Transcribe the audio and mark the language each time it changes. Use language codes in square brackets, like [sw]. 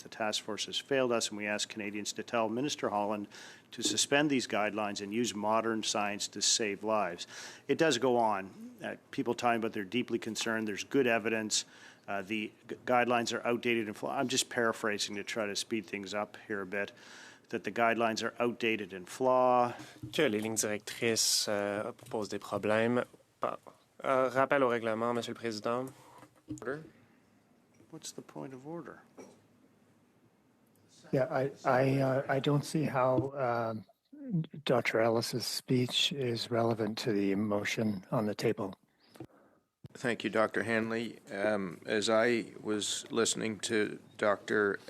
[en] The task force has failed us, and we ask Canadians to tell Minister Holland to suspend these guidelines and use modern science to save lives." It does go on. People talking about they're deeply concerned. There's good evidence. The guidelines are outdated and flawed. I'm just paraphrasing to try to speed things up here a bit. That the guidelines are outdated and flawed. [fr] Que les lignes directrices posent des problèmes. Rappel au règlement, Monsieur le Président. [en] Order. What's the point of order? Yeah, I don't see how Dr. Ellis's speech is relevant to the motion on the table. Thank you, Dr. Hanley. As I was listening to Dr.